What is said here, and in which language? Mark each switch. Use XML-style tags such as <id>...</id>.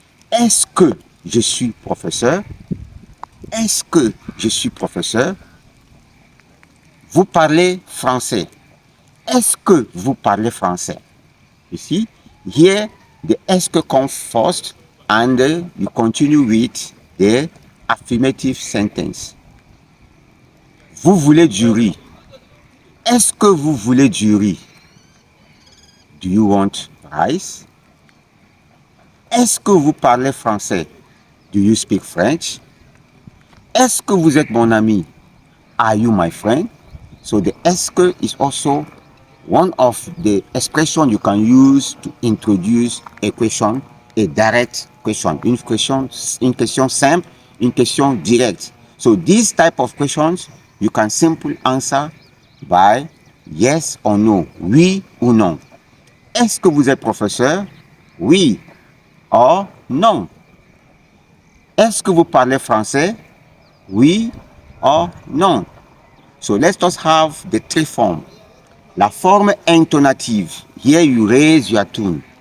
<fr>Est-ce que je suis professeur? Est-ce que je suis professeur? Vous parlez français. Est-ce que vous parlez français?</fr> <en>You see, here the est-ce que comes first and you continue with the affirmative sentence.</en> <fr>Vous voulez du riz? Est-ce que vous voulez du riz?</fr> <en>Do you want rice?</en> <fr>Est-ce que vous parlez français?</fr> <en>Do you speak French?</en> <fr>Est-ce que vous êtes mon ami?</fr> <en>Are you my friend? So the est-ce que is also one of the expressions you can use to introduce a question, a direct question.</en> <fr>Une question simple, une question directe.</fr> <en>So these type of questions, you can simply answer by yes or no,</en> <fr>oui ou non. Est-ce que vous êtes professeur? Oui or non. Est-ce que vous parlez français? Oui or non.</fr> <en>So let's just have the three forms.</en> <fr>La forme intonative.</fr> <en>Here you raise your tone.</en>